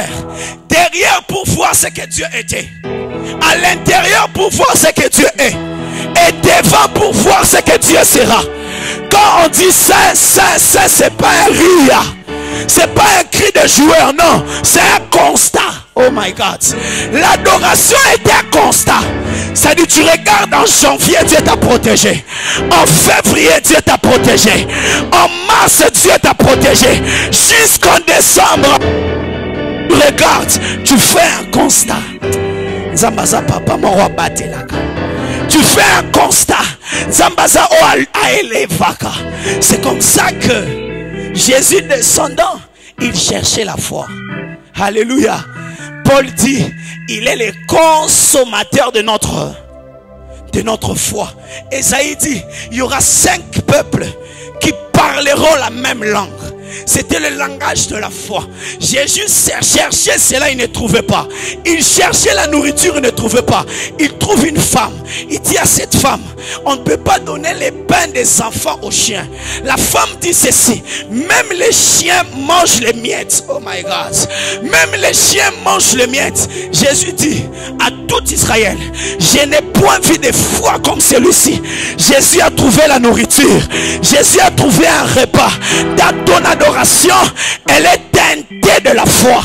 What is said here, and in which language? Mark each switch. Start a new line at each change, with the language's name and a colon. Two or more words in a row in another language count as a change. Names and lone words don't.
French: Derrière pour voir ce que Dieu était. À l'intérieur pour voir ce que Dieu est. Et devant pour voir ce que Dieu sera. Quand on dit ça, c'est pas un rire. C'est pas un cri de joueur, non. C'est un constat.
English: Oh my God.
French: L'adoration est un constat. Ça dit, tu regardes en janvier, Dieu t'a protégé. En février, Dieu t'a protégé. En mars, Dieu t'a protégé. Jusqu'en décembre, regarde, tu fais un constat.
Lingala: Zambaza papa,
French: mon roi
Lingala: Batelaka.
French: Tu fais un constat.
Lingala: Zambaza o aelevaka.
French: C'est comme ça que Jésus descendant, il cherchait la foi. Alléluia. Paul dit, il est le consommateur de notre foi. Esaïe dit, il y aura 5 peuples qui parleront la même langue. C'était le langage de la foi. Jésus cherchait cela, il ne trouvait pas. Il cherchait la nourriture, il ne trouvait pas. Il trouve une femme. Il dit à cette femme, on ne peut pas donner les pains des enfants aux chiens. La femme dit ceci, même les chiens mangent les miettes.
English: Oh my God.
French: Même les chiens mangent les miettes. Jésus dit à tout Israël, je n'ai point vu de foi comme celui-ci. Jésus a trouvé la nourriture. Jésus a trouvé un repas. Dans ton adoration, elle est teintée de la foi.